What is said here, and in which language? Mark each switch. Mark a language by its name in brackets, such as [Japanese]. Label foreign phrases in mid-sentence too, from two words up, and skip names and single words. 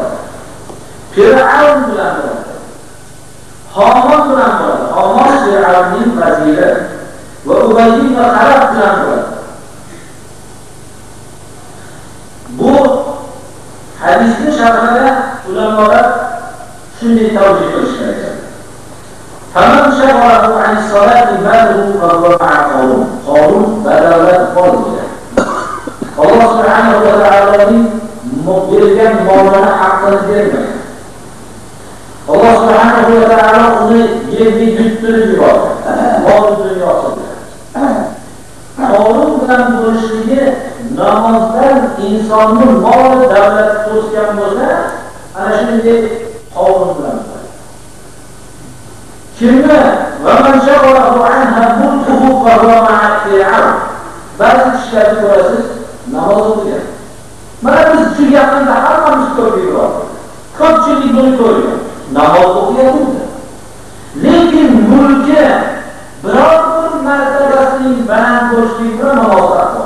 [Uzbek] Fir'aun bilan bo'ladi. Haman bilan bo'ladi. Haman Fir'aunning vaziri va Ubay ibn Khalaf bilan bo'ladi. Bu hadisning sharhida ulamolar shunday tavjih qilishgan. [Arabic] Tamam شغله عن الصلاة ماله فهو مع قارون [Uzbek] badavlat boy bo'lgan. Alloh [Arabic] سبحانه وتعالى [Uzbek] bergan molini haqqini bermagan. Alloh [Arabic] سبحانه وتعالى [Uzbek] uni yerga yuttirib yubordi. Mol dunyosida. Qonun bilan bo'lishligi namozdan insonning moli davlat to'sgan bo'lsa, ana shunday qonun bilan bo'ladi. [Arabic] Kimni ومن شغله عنها ملكه فهو مع فرعون. [Uzbek] Ba'zi kishilarni ko'rasiz, namoz o'qigan. Mana biz shu yaqinda hammamiz ko'rdik. Ko'pchilik buni ko'rgan. Namoz o'qiyapti. Lekin mulki biror bir martabasining baland bo'lishligi bilan namoz o'qiyapti.